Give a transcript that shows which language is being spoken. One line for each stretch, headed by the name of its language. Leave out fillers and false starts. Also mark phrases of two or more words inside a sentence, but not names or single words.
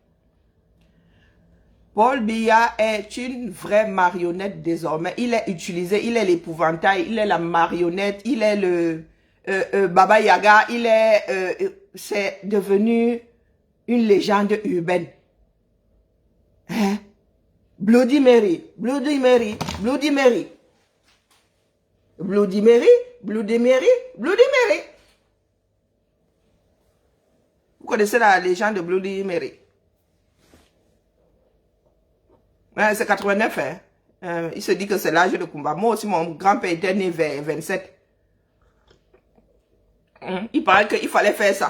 French: Paul Biya est une vraie marionnette désormais. Il est utilisé, il est l'épouvantail, il est la marionnette, il est le Baba Yaga, il est... c'est devenu une légende urbaine. Hein? Bloody Mary, Bloody Mary, Bloody Mary. Bloody Mary, Bloody Mary, Bloody Mary. Vous connaissez la légende de Bloody Mary? C'est 89, hein. Il se dit que c'est l'âge de combat. Moi aussi, mon grand-père était né vers 27. Il paraît qu'il fallait faire ça.